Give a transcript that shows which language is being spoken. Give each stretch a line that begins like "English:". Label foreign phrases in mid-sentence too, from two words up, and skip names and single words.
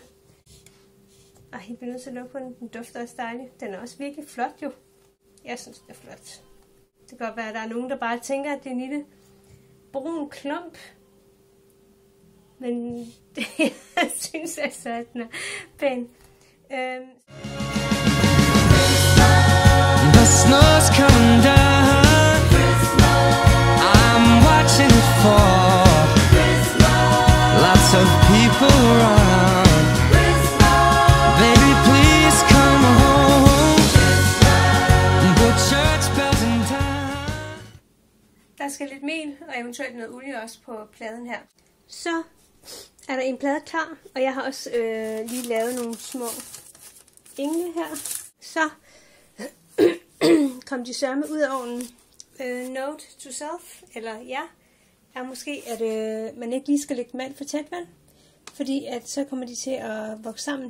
Danish: Ej, jeg bliver nødt til at lukke på den. Den dufter også dejligt. Den er også virkelig flot jo. Jeg synes, det er flot. Det kan godt være, at der er nogen, der bare tænker, at det er en lille brun klump. Men jeg synes altså, at den er pæn.
English: The snow's coming down. I'm watching it fall. Lots of people around. Baby, please come home. The church bells in town.
Danish: Der skal lidt mel og eventuelt noget olie også på pladen her. Så er der en plade klar, og jeg har også lige lavet nogle små engle her. Så kom de sørme ud af ovnen.
English: Note to self,
Danish: eller ja, er måske, at man ikke lige skal lægge dem alt for tæt vand, fordi at så kommer de til at vokse sammen.